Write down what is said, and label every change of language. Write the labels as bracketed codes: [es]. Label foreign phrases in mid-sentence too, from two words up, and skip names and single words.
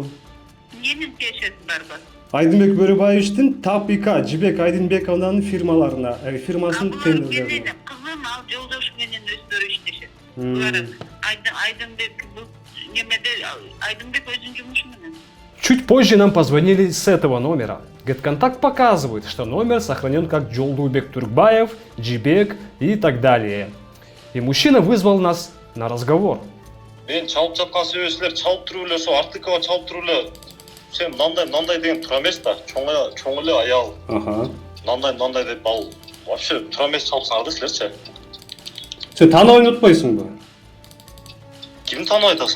[ky] Менин тиешеси барбы? Айдынбек Бөрүбаевичтин ТАПИК Жибек Айдынбековнанын фирмаларына, фирмасынын тендерлерине. Кызым ал жолдошу менен өздөрү иштешет. Булар Айдынбек бул немеде Айдынбек өзүнүн жумушу менен. [ru] Чуть позже нам позвонили с этого номера. GetContact показывает, что номер сохранен как Жолдубек Туркбаев, Джибек и так далее. И мужчина вызвал нас на разговор. [ky] Мен чалып жаткан себепчилер чалып туруп эле ошо Артыкова чалып туруп эле сен мындай деген тура эмес да. Чоң эле аял. Аха. Мындай деп ал вообще тура эмес чалыпсыңар да силерчи. Сен тааныбай атпайсыңбы? Кимди тааныбай атасың?